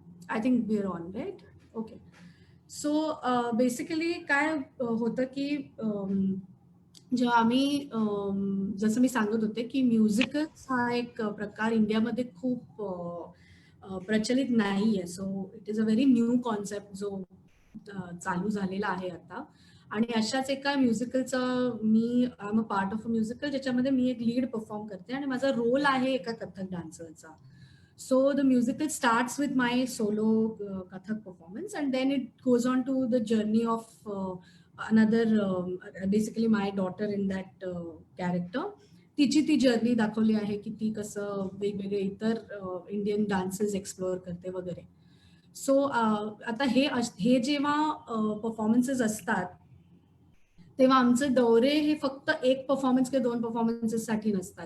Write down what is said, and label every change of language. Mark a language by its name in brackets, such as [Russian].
[English] I think we are on right. [Marathi] Okay. So basically काय होतं की जेव्हा आम्ही जसं मी सांगत होते की म्युझिकल्स हा एक प्रकार इंडियामध्ये खूप प्रचलित नाही आहे. [English] so it is a very new concept [Marathi] जो चालू झालेला आहे आता. आणि अशाच एका म्युझिकलचा मी [English] I am a part of a musical [Marathi] ज्याच्यामध्ये मी एक लीड परफॉर्म करते आणि माझा रोल आहे एका Kathak डान्सरचा. [English] So the musical starts with my solo Kathak performance and then it goes on to the journey of another basically my daughter in that character. [Marathi] तिची ती journey दाखवली आहे की ती कसं वेगवेगळे इतर इंडियन डान्सेस एक्सप्लोअर करते वगैरे. सो आता हे जेव्हा परफॉर्मन्सेस असतात तेव्हा आमचे दौरे हे फक्त एक परफॉर्मन्स किंवा 2 परफॉर्मन्सेससाठी नसतात.